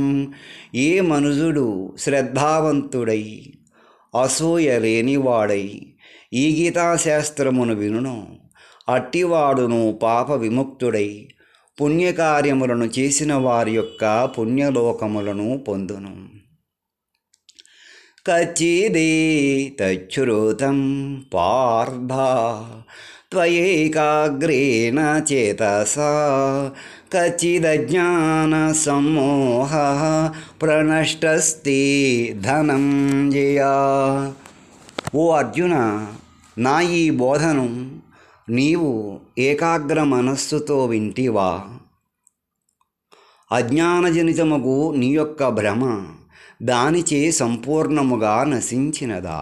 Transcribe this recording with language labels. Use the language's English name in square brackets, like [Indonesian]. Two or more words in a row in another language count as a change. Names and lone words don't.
[Telugu] ఏ మనుజుడు శ్రద్ధావంతుడై అసూయ లేనివాడై ఈ గీతాశాస్త్రమును వినును అట్టివాడును పాప విముక్తుడై పుణ్యకార్యములను చేసిన వారి యొక్క పుణ్యలోకములను పొందును. [Sanskrit] कच्चिदेतच्छ्रुतं पार्थ त्वयैकाग्रेण चेतसा कच्चिदज्ञानसम्मोहः प्रणष्टस्ते ధనంజయ. [Telugu] ఓ అర్జున, నా ఈ బోధను నీవు ఏకాగ్ర మనస్సుతో వింటివా? అజ్ఞానజనితముగు నీ యొక్క భ్రమ దానిచే సంపూర్ణముగా నశించినదా?